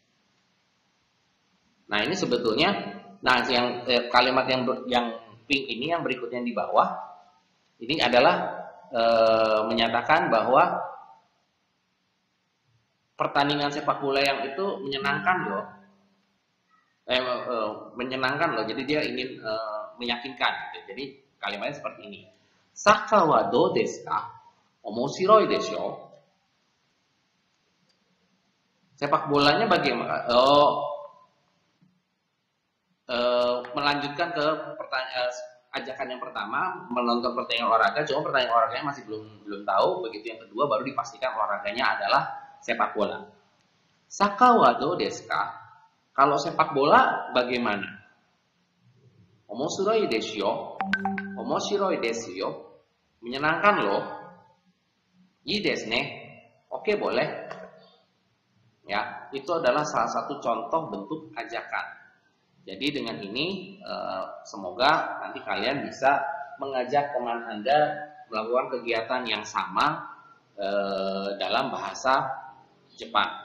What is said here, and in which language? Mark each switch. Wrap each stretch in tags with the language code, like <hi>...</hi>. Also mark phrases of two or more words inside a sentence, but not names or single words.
<id>Nah, ini sebetulnya, yang kalimat yang pink ini yang berikutnya di bawah, ini adalah menyatakan bahwa pertandingan sepak bola yang itu menyenangkan loh, menyenangkan loh. Jadi dia ingin meyakinkan. Gitu. Jadi kalimatnya seperti ini.</id> <ja>サッカーはどうですか? 面白いでしょう.</ja> <id>Sepak bolanya bagaimana? Melanjutkan ke ajakan yang pertama, menonton pertandingan olahraga. Cuma pertandingan olahraganya masih belum tahu. Begitu yang kedua baru dipastikan olahraganya adalah sepak bola.</id> <ja>サッカーはどうですか?</ja> <id>Kalau sepak bola bagaimana?</id> <ja>面白いです. 面白いですよ.</ja> <id>Menyenangkan loh.</id> <ja>いいですね.</ja> <id>Oke, boleh. Ya, itu adalah salah satu contoh bentuk ajakan. Jadi dengan ini semoga nanti kalian bisa mengajak teman Anda melakukan kegiatan yang sama dalam bahasa Jepang.</id>